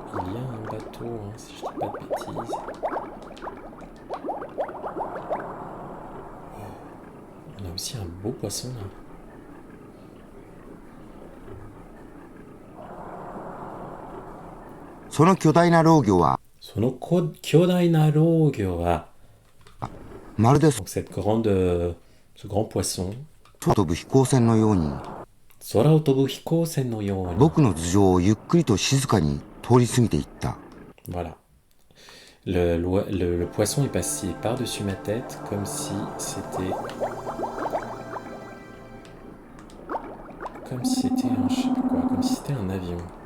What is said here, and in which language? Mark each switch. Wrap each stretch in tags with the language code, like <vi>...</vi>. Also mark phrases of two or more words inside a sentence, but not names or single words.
<fr>Il y a un bateau, hein, si je dis pas de bêtises. On a aussi un beau poisson là.</fr> <ja>Ce 巨大な農業は巨大な農業はまるで</ja> <fr>donc ce grand poisson</fr> <ja>空を飛ぶ飛行船のように空を飛ぶ飛行船のように僕の頭上をゆっくりと静かに通り過ぎていった。</ja> <fr>Voilà. Le poisson est passé par-dessus ma tête comme si c'était un, je sais pas quoi, comme si c'était un avion.</fr>